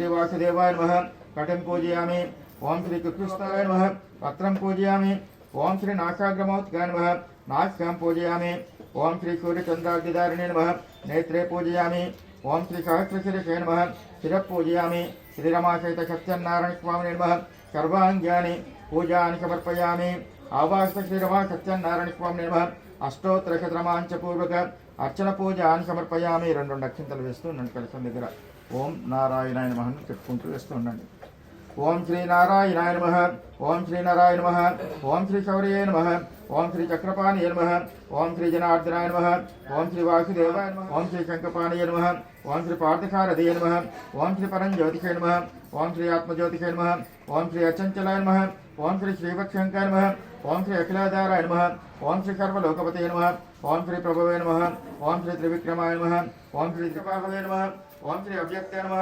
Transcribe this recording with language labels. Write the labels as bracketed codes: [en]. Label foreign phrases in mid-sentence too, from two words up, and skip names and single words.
[sa] वासुदेवाय नमः कटिं पूजयामि ओम श्री कुकुस्ताय नमः पत्रं पूजयामि ओम श्री नाशाग्रमौत्काय नमः नाश्यां पूजयामि ओम श्री सूर्यचन्द्राग्निधारिणे नमः नेत्रे पूजयामि ओम श्री सहस्रशिरसे नमः शिरः पूजयामि श्रीरमासहित सत्यनारायण स्वामिने नमः सर्वाङ्गानि पूजानि समर्पयामि आवास श्रीरमा सत्यनारायण स्वामिने नमः अष्टोत्तरशतमांच पूर्वक अर्चन पूजान्नि समर्पयामि. [te] రెండు అక్షంతలు వేస్తూ ఉండండి కలశం దగ్గర. [sa] ओं नारायणाय नमः [te] అని చెప్పుకుంటూ వేస్తూ ఉండండి. [sa] ओं श्री नारायणाय नमः ओं श्री नारायण नमः ओं श्री शौर्ये नमः ओं श्री चक्रपाणिये नमः ओं श्री जनार्दनाय नमः ओं श्री वासुदेवाय नमः ओं श्री शङ्खपाणिये नमः ओं श्री पार्थसारथिये नमः ओं श्री परंज्योतिषे नमः ओं श्री आत्मज्योतिषे नमः ओं श्री अचञ्चलाय नमः ओं श्री श्रीवत्सङ्काय नमः ओं श्री अखिलाधाराय नमः ओं श्री सर्वलोकपतये नमः ओं श्री प्रभवे नमः ओं श्री त्रिविक्रमाय नमः ओं श्री त्रिपाहवे नमः ओं श्री अव्यक्ताय नमः